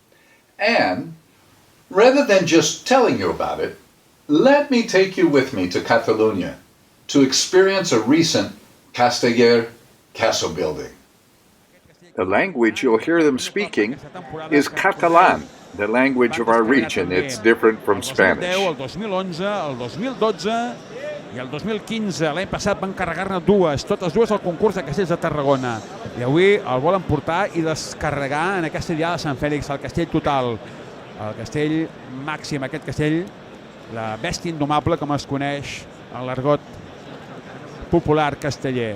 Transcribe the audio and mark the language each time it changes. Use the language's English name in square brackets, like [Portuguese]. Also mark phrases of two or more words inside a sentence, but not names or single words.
[English] And rather than just telling you about it, let me take you with me to Catalonia to experience a recent Casteller castle building. The language you'll hear them speaking is Catalan, the language of our region. It's different from Spanish. [Catalan] El 2011, el 2012 i el 2015. L'any passat van carregar-ne dues, totes dues al concurs de castells de Tarragona. I avui el volen portar i descarregar en aquesta diada de Sant Fèlix, el castell total. El castell màxim, aquest castell, la bèstia indomable, com es coneix en l'argot popular casteller.